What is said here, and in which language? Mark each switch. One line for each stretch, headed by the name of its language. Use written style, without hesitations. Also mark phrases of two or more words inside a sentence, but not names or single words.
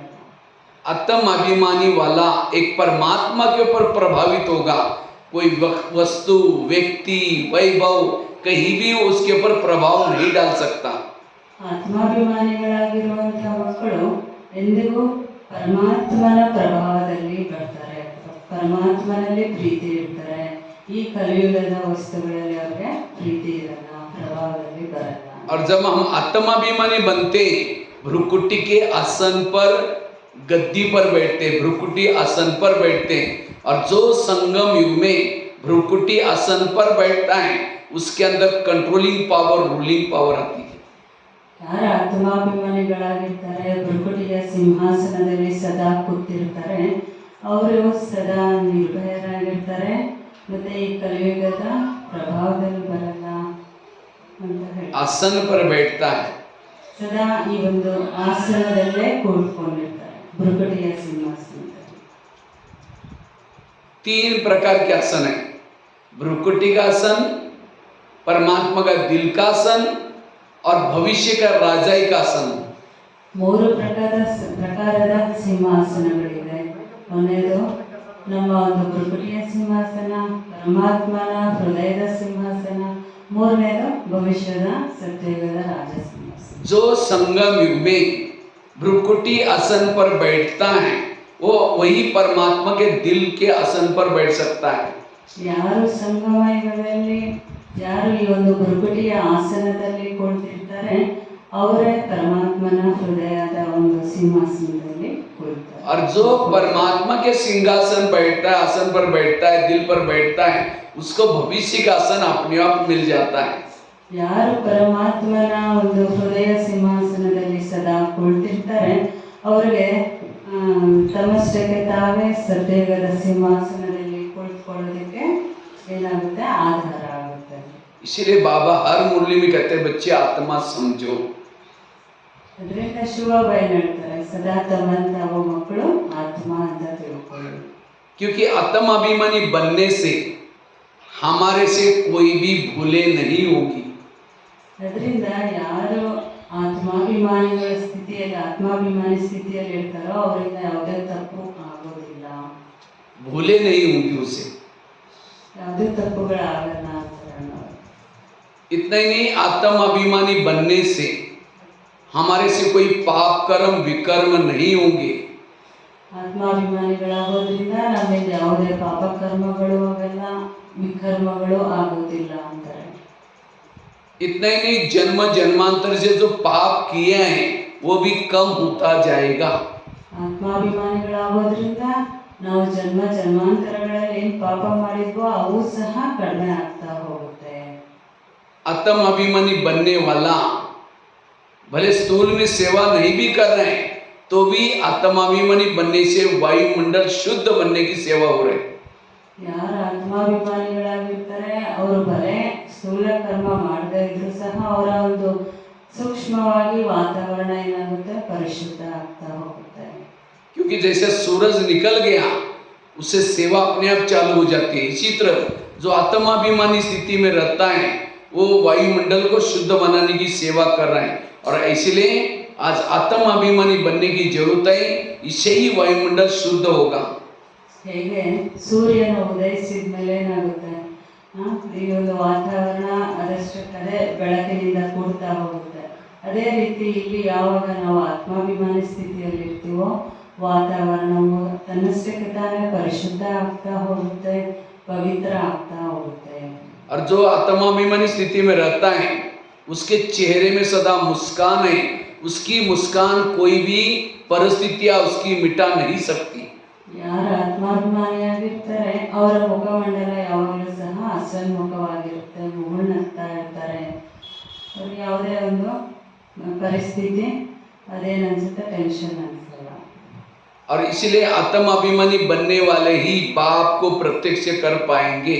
Hindi: आत्म अभिमानी वाला एक परमात्मा के ऊपर प्रभावित होगा, कोई वस्तु, व्यक्ति, वैभव कहीं भी उसके ऊपर प्रभाव नहीं डाल सकता.
Kannada: ಆತ್ಮಾಭಿಮಾನಿಗಳಾಗಿರುವಂತಹ ಮಕ್ಕಳು ಎಂದಿಗೂ ಪರಮಾತ್ಮನ ಪ್ರಭಾವದಲ್ಲಿ ಬರ್ತಾರೆ, ಪರಮಾತ್ಮನಲ್ಲಿ ಪ್ರೀತಿ ಇರ್ತಾರೆ. ಈ ಕಲಿಯುಗದ ವಸ್ತುಗಳಲ್ಲಿ ಅವ್ರಿಗೆ ಪ್ರೀತಿ ಇರಲ್ಲ, ಪ್ರಭಾವದಲ್ಲಿ ಬರಲ್ಲ.
Hindi: और जब हम आत्माभिमानी बनते, भ्रुकुटी के आसन पर, गद्दी पर बैठते, भ्रुकुटी आसन पर बैठते, और जो संगम युग में भ्रुकुटी आसन पर बैठता है उसके अंदर
English: controlling power, ruling power
Hindi: आती है.
Kannada: ಯಾರು ಆತ್ಮಾಭಿಮಾನಿಗಳಾಗಿರ್ತಾರೆ, ಭ್ರುಕುಟಿಯ ಸಿಂಹಾಸನದಲ್ಲಿ ಸದಾ ಕೂತಿರ್ತಾರೆ, ಅವರು ಸದಾ ನಿರ್ಭಯರಾಗಿರ್ತಾರೆ, ಮತ್ತೆ ಈ ಕಲಿಯುಗದ ಪ್ರಭಾವದಲ್ಲಿ ಬರಲ್ಲ ಅಂತ ಹೇಳಿ.
Hindi: आसन पर बैठता है,
Kannada: ಸದಾ ಈ ಒಂದು ಆಸನದಲ್ಲೇ ಕೂತ್ಕೊಂಡಿರ್ತಾರೆ, ಭ್ರುಕುಟಿಯ ಸಿಂಹಾಸನದಲ್ಲಿ.
Hindi: 3 प्रकार के आसन है. भ्रुकुटी का आसन, परमात्मा का दिल का आसन और भविष्य का राजाई का आसन.
Kannada: 3 ಪ್ರಕಾರದ ಸಿಂಹಾಸನಗಳಿವೆ. ಒಂದನೇದು ನಮ್ಮ ಒಂದು ಭ್ರುಕುಟಿಯ ಸಿಂಹಾಸನ, ಪರಮಾತ್ಮನ ಹೃದಯದ ಸಿಂಹಾಸನ, ಮೂರನೇದು ಭವಿಷ್ಯದ ಸತ್ಯಯುಗದ ರಾಜ ಸಿಂಹಾಸನ.
Hindi: जो संगम युग में भ्रुकुटी आसन पर बैठता है वो वही परमात्मा के दिल के आसन पर बैठ सकता है.
Kannada: ಯಾರು ಸಂಗಮ ಯುಗದಲ್ಲಿ, ಯಾರು ಈ ಒಂದು ಭ್ರುಕುಟಿಯ ಆಸನದಲ್ಲಿ ಕುಳಿತಿರ್ತಾರೆ, ಅವರೇ ಪರಮಾತ್ಮನ ಹೃದಯದ ಒಂದು ಸಿಂಹಾಸನದಲ್ಲಿ ಕುಳಿತಾರೆ.
Hindi: और जो परमात्मा के सिंहासन बैठता है, आसन पर बैठता है, दिल पर बैठता है, उसको भविष्य का आसन अपने आप मिल जाता है.
Kannada: ಯಾರು ಪರಮಾತ್ಮನ ಒಂದು ಹೃದಯ ಸಿಂಹಾಸನದಲ್ಲಿ ಸದಾ ಕುಳಿತಿರ್ತಾರೆ, ಅವರಿಗೆ ತಮ್ಮಷ್ಟಕ್ಕೆ ತಾವೇ ಸತ್ಯಯುಗದ ಸಿಂಹಾಸನದಲ್ಲಿ ಕುಳಿತುಕೊಳ್ಳೋದಕ್ಕೆ ಏನಾಗುತ್ತೆ, ಆಧಾರ ಆಗುತ್ತೆ.
Hindi: इसीलिए बाबा हर मुरली में कहते हैं बच्चे आत्मा समझो.
Kannada: ಅದರಿಂದ ಶಿವಬಾಯಿ ಹೇಳ್ತಾರೆ, ಸದಾ ತಮ್ಮನ್ನು ತಾವು ಮಕ್ಕಳು ಆತ್ಮ ಅಂತ ತಿಳ್ಕೊಳ್ಳಿ.
Hindi: क्योंकि आत्माभिमानी बनने से हमारे से कोई भी भूले नहीं होगी.
Kannada: ಅದರಿಂದ ಯಾರು ಆತ್ಮಾಭಿಮಾನಿಗಳ ಸ್ಥಿತಿಯಲ್ಲಿ, ಆತ್ಮಾಭಿಮಾನಿ ಸ್ಥಿತಿಯಲ್ಲಿ ಇರ್ತಾರೋ ಅವರಿಂದ ಯಾವುದೇ ತಪ್ಪು ಆಗೋದಿಲ್ಲ,
Hindi: भूले नहीं होंगी उसे.
Kannada: ಯಾವುದೇ ತಪ್ಪುಗಳಾಗಲ್ಲ ಅಂತ ಹೇಳೋದು.
Hindi: इतना ही नहीं, आत्माभिमानी बनने से हमारे से कोई पाप कर्म विकर्म नहीं होंगे.
Kannada: ಆತ್ಮಾಭಿಮಾನಿಗಳಾಗೋದ್ರಿಂದ ನಮ್ಮಿಂದ ಯಾವುದೇ ಪಾಪ ಕರ್ಮಗಳು ಅವೆಲ್ಲ ವಿಕರ್ಮಗಳು ಆಗೋದಿಲ್ಲ ಅಂತಾರೆ.
Hindi: इतना ही नहीं, जन्म जन्मांतर से जो पाप किए हैं वो भी कम होता जाएगा.
Kannada: ಆತ್ಮಾಭಿಮಾನಿಗಳಾಗೋದ್ರಿಂದ ನಾವು ಜನ್ಮ ಜನ್ಮಾಂತರಗಳಲ್ಲಿ ಏನು ಪಾಪ ಮಾಡಿದ್ವೋ ಅವು ಸಹ ಕಡಿಮೆ ಆಗ್ತಾ ಹೋಗುತ್ತೆ.
Hindi: आत्माभिमानी बनने वाला भले स्थूल में सेवा नहीं भी कर रहे हैं तो भी आत्माभिमानी बनने से वायुमंडल शुद्ध बनने की सेवा हो रही है.
Kannada: ಯಾರು ಆತ್ಮಾಭಿಮಾನಿಗಳಾಗಿರ್ತಾರೆ ಅವರು ಬರೇ ಸ್ಥೂಲ ಕರ್ಮ ಮಾಡದೇ ಇದ್ರು ಸಹ ಅವರ ಒಂದು ಸೂಕ್ಷ್ಮವಾಗಿ ವಾತಾವರಣ ಏನಾಗುತ್ತೆ, ಪರಿಶುದ್ಧ ಆಗ್ತಾ ಹೋಗುತ್ತೆ.
Hindi: क्योंकि जैसे सूरज निकल गया उससे सेवा अपने आप चालू हो जाती है. इसी तरह जो आत्माभिमानी स्थिति में रहता है वो वायुमंडल को शुद्ध बनाने की सेवा कर रहा है. और इसलिए आज आत्माभिमानी बनने की जरूरत है, इससे ही वायुमंडल शुद्ध होगा.
Kannada: ಹೇಗೆ ಸೂರ್ಯನ ಉದಯಿಸಿದ ಮೇಲೆ ಏನಾಗುತ್ತೆ, ಈ ಒಂದು ವಾತಾವರಣ ಅದಷ್ಟಕ್ಕದೇ ಬೆಳಕಿನಿಂದ ಕೂಡ್ತಾ ಹೋಗುತ್ತೆ. ಅದೇ ರೀತಿ ಇಲ್ಲಿ ಯಾವಾಗ ನಾವು ಆತ್ಮಾಭಿಮಾನಿ ಸ್ಥಿತಿಯಲ್ಲಿ ಇರ್ತೀವೋ ವಾತಾವರಣವು ತನ್ನಷ್ಟಕ್ಕೆ ತಾನೇ ಪರಿಶುದ್ಧ ಆಗ್ತಾ ಹೋಗುತ್ತೆ, ಪವಿತ್ರ ಆಗ್ತಾ ಹೋಗುತ್ತೆ.
Hindi: और जो आत्माभिमानी स्थिति में रहता है उसके चेहरे में सदा मुस्कान है. उसकी मुस्कान कोई भी परिस्थितियां उसकी मिटा नहीं सकती.
Kannada: ಯಾರು ಆತ್ಮಾಭಿಮಾನಿಯಾಗಿರ್ತಾರೆ ಅವರ ಮುಖಮಂಡಲ ಯಾವಾಗಲೂ ಸಹ ಹಸನ್ಮುಖವಾಗಿರುತ್ತೆ, ಮುಗುಳ್ನಗ್ತಾ ಇರ್ತಾರೆ. ಅವ್ರಿಗೆ ಯಾವುದೇ ಒಂದು ಪರಿಸ್ಥಿತಿ ಅದೇನನ್ಸುತ್ತೆ, ಟೆನ್ಷನ್ ಅನ್ಸಲ್ಲ.
Hindi: और इसलिए आत्माभिमानी बनने वाले ही बाप को प्रत्यक्ष कर पाएंगे.